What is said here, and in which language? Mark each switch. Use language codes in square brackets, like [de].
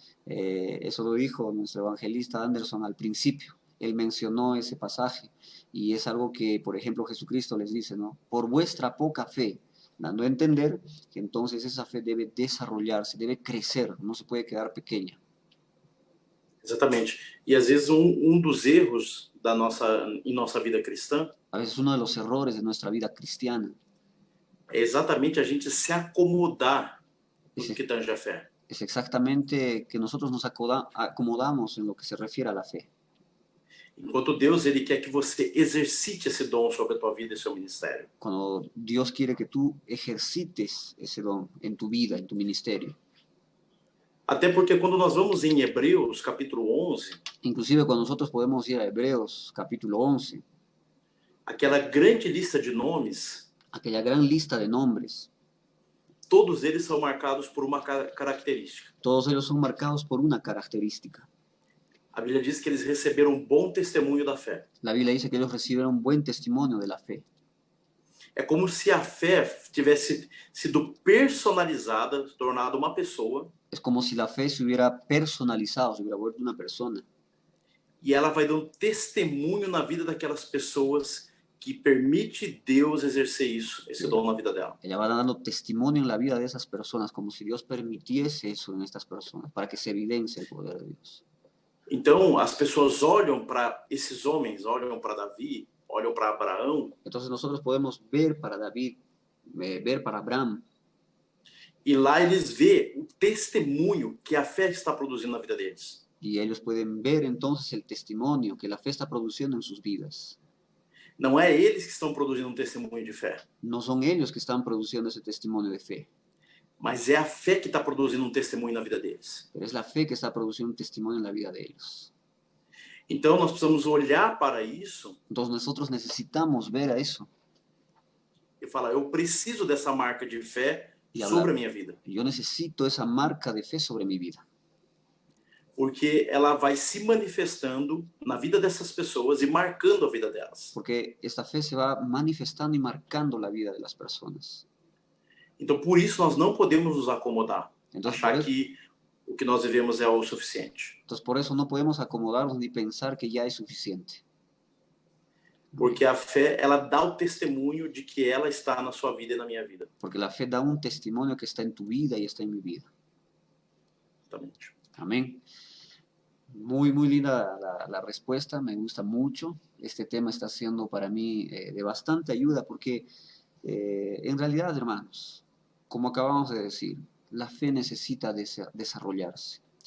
[es] Eso lo dijo nuestro evangelista Anderson al principio. Él mencionó ese pasaje y es algo que, por ejemplo, Jesucristo les dice, ¿no? Por vuestra poca fe, dando a entender que entonces esa fe debe desarrollarse, debe crecer, no se puede quedar pequeña. [pt] Exatamente. E às vezes dos erros em nossa vida cristã, [es] a veces uno de los errores de nuestra vida cristiana, [pt] é exatamente a gente se acomodar no que tange a fé. [es] Es exactamente que nosotros nos acomodamos en lo que se refiere a la fe. [pt] Enquanto Deus, ele quer que você exercite esse dom sobre a tua vida e seu ministério. [es] Cuando Dios quiere que tú ejercites ese don en tu vida, en tu ministerio. [pt] Até porque quando nós vamos em Hebreus, capítulo 11... [es] Inclusive cuando nosotros podemos ir a Hebreos, capítulo 11... [pt] aquela grande lista de nomes... [es] aquella gran lista de nombres... [pt] todos eles são marcados por uma característica. [es] Todos ellos son marcados por una característica. [pt] A Bíblia diz que eles receberam um bom testemunho da fé. [es] La Biblia dice que ellos recibieron un buen testimonio de la fe. [pt] É como se a fé tivesse sido personalizada, tornada uma pessoa. [es] Es como si la fe se hubiera personalizado, se hubiera vuelto una persona. [pt] E ela vai dando testemunho na vida daquelas pessoas que permite Deus exercer isso, esse dom na vida dela. [es] Ella va dando testimonio en la vida de esas personas, como si Dios permitiese eso en estas personas, para que se evidencie el poder de Dios. [pt] Então, as pessoas olham para esses homens, olham para Davi, olham para Abraão. [es] Entonces nosotros podemos ver para David, ver para Abraham. [pt] E lá eles vê o testemunho que a fé está produzindo na vida deles. [es] Y ellos pueden ver entonces el testimonio que la fe está produciendo en sus vidas. [pt] Não é eles que estão produzindo um testemunho de fé, [es] No son ellos que están produciendo ese testimonio de fe, [pt] mas é a fé que está produzindo um testemunho na vida deles. [es] pero es la fe que está produciendo un testimonio en la vida de ellos. [pt] Então nós precisamos olhar para isso [es] Entonces nosotros necesitamos ver a eso [pt] e falar: eu preciso dessa marca de fé [es] y [pt] sobre a minha vida, [es] Yo necesito esa marca de fe sobre mi vida, [pt] porque ela vai se manifestando na vida dessas pessoas e marcando a vida delas. [es] porque esta fe se va manifestando y marcando la vida de las personas. [pt] Então por isso nós não podemos nos acomodar, [es] Entonces [pt] achar [es] por eso, [pt] que o que nós vivemos é o suficiente, [es] entonces por eso no podemos acomodarnos ni pensar que ya es suficiente. [pt] porque a fé ela dá o testemunho de que ela está na sua vida e na minha vida. [es] Porque la fe da un testimonio que está en tu vida y está en mi vida. [pt] Exatamente. [es] Amén. Muy, muy linda la respuesta, me gusta mucho. Este tema está siendo para mí de bastante ayuda porque en realidad, hermanos, como acabamos de decir, la fe necesita desarrollarse.